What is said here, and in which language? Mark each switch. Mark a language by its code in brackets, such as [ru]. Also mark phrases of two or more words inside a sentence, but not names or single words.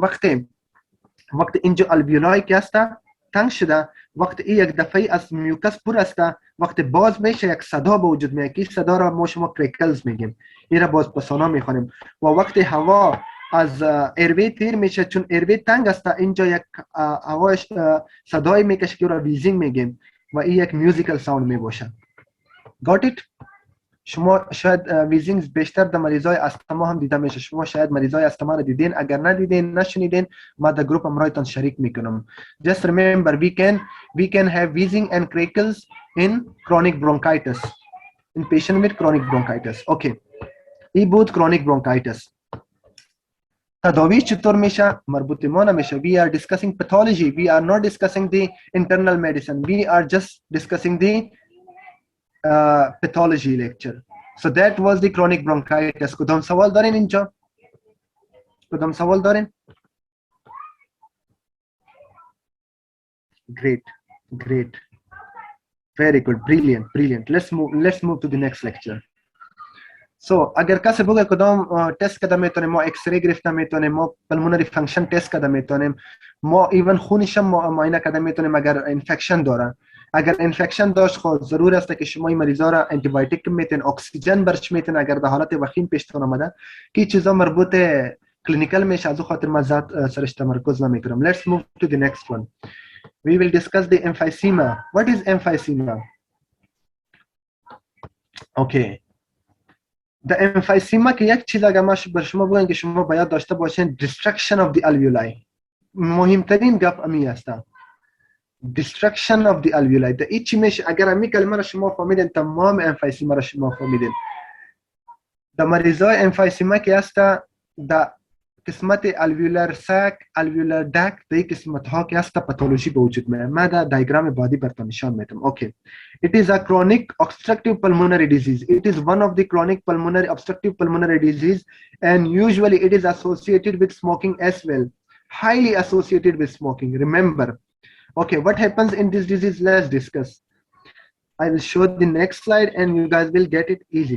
[fa] وقتی اینجا الویولای که هست تنگ شده، وقتی این یک دفعه از میوکس پر است، وقتی باز میشه یک صدا به وجود میاد که صدا را ما شما کریکلز میگیم. این را باز پسانا میخوانیم. و وقتی هوا از ایروی تیر میشه چون ایروی تنگ است اینجا یک هواش صدای میکشه که را ویزینگ میگیم و این یک [en] musical sound [fa] می باشه. [en] Got it؟ [fa] شما شاید ویزینگ بیشتر در مریضای استما هم دیده میشه. شما شاید مریضای استما رو دیدین، اگر ندیدین نشنیدین ما در گروپ امرایتان شریک میکنم. [en] Just remember we can have wheezing and crackles in chronic bronchitis, in patient with chronic bronchitis. [fa] Okay. این بود [en] chronic bronchitis. [fa] تداویش چطور میشه؟ مربوط ما نمیشه. [en] We are discussing pathology. We are not discussing the internal medicine. We are just discussing the pathology lecture. So that was the chronic bronchitis. [fa] کدام سوال دارین اینجا؟ کدام سوال دارین؟ [en] Great. Very good. Brilliant. Let's move to the next lecture. [fa] So اگر کسی بگه کدام تست کده میتونیم، ما ایکس ری گرفته میتونیم، ما [en] pulmonary function test [fa] کده میتونیم، ما ایون خونش هم معاینه کده میتونیم اگر انفکشن داره. اگر انفکشن داشت خود ضرور است که شما این مریضا را انتی بایوتیک میتین، اکسیژن برش میتین اگر در حالت وخیم پیشتون آمده که چیزا مربوط کلینیکال میشه. از خاطر ما ذات سرش تمرکز نمیکنم. [en] Let's move to the next one. We will discuss the emphysema. What is emphysema? Okay. The emphysema [fa] که یک چیز اگر ما بر شما بگم که شما باید داشته باشین [en] destruction of the alveoli. [fa] مهمترین گپ امی است. [en] destruction of the alveoli. [fa] ده این چی میشه؟ اگر امی کلمه را شما فهمیدین تمام emphysema را شما فهمیدین. در مریضای emphysema که است در قسمت [en] alveolar sac, alveolar duct [fa] در قسمت ها که است پاتولوژی به وجود میاد. من در دیاگرام بادی براتون نشان میدم. اوکی. [en] It is a chronic obstructive pulmonary disease. It is one of the chronic pulmonary obstructive pulmonary disease and usually it is associated with smoking as well. Highly associated with smoking. Remember. Okay, what happens in this disease? Let's discuss. I will show the next slide and you guys will get it easily.